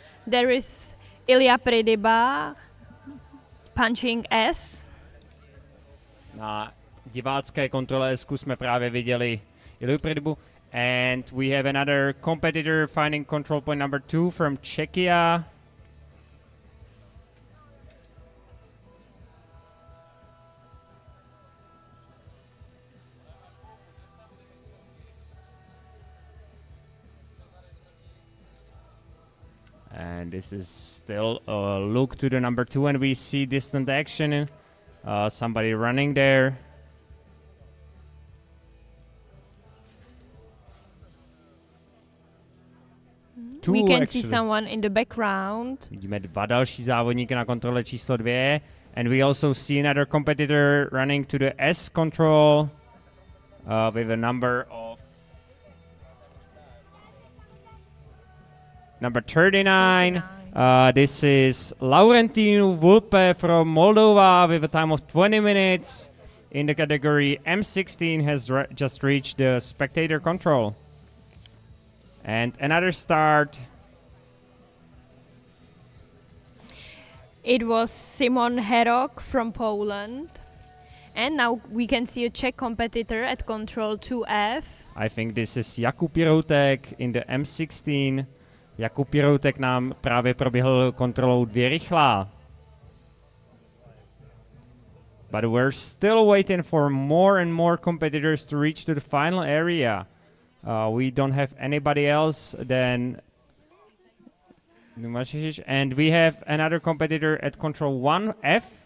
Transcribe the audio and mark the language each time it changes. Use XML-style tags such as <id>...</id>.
<en>There is Ilya Pridiba punching S.</en> <cs>Na divácké kontrole S jsme právě viděli Ilyu Pridibu.</cs> <en>And we have another competitor finding control point number 2 from Czechia. And this is still a look to the number 2, and we see distant action. Somebody running there. We can see someone in the background.</en> <cs>Vidíme dva další závodníky na kontrole číslo 2.</cs> <en>And we also see another competitor running to the S control with a number 39. This is Laurentinu Vulpe from Moldova with a time of 20 minutes in the category M16, has just reached the spectator control. And another start. It was Simon Herok from Poland. And now we can see a Czech competitor at control 2F. I think this is Jakub Jiroutek in the M16.</en> <cs>Jakub Jiroutek nám právě proběhl kontrolou 2 rychlá.</cs> <en>But we're still waiting for more and more competitors to reach to the final area. We don't have anybody else than Numasic, and we have another competitor at control 1F.</en>